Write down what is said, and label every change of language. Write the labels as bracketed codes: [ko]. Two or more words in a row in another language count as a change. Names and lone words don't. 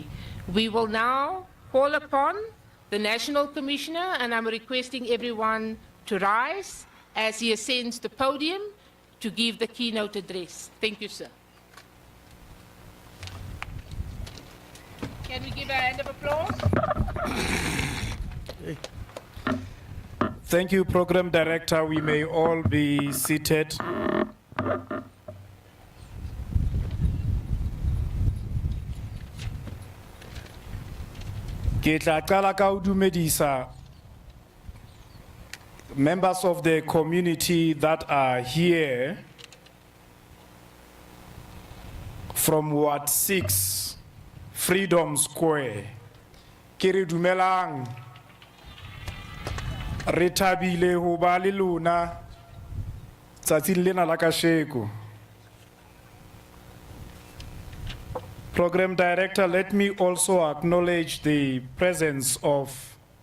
[en] We will now call upon the National Commissioner, and I'm requesting everyone to rise as he ascends the podium to give the keynote address. Thank you, sir. Can we give a hand of applause? Thank you, Program Director. We may all be seated. [st] Ke tla qala ka ho dumedisa [en] members of the community that are here from Ward 6, Freedom Square. [st] Ke re dumelang, re thabile ho ba le lona tsatsing lena la kasheko. [en] Program Director, let me also acknowledge the presence of